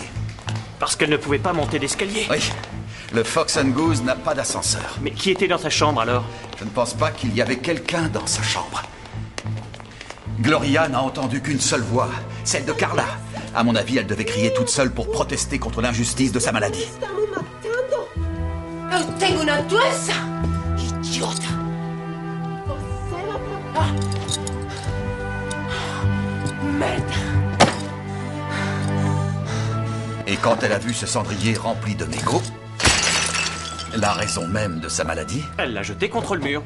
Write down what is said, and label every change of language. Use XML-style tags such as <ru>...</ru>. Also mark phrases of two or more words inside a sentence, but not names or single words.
<fr>Parce qu'elle ne pouvait pas monter d'escalier. Oui. Le Fox and Goose n'a pas d'ascenseur. Mais qui était dans sa chambre alors? Je ne pense pas qu'il y avait quelqu'un dans sa chambre. Gloria n'a entendu qu'une seule voix, celle de Carla. À mon avis, elle devait crier toute seule pour protester contre l'injustice de sa maladie.</fr> <pt>Eu tenho uma doença! Idiota!</pt> <fr>Merde! Et quand elle a vu ce cendrier rempli de mégots, la raison même de sa maladie... Elle l'a jeté contre le mur.</fr>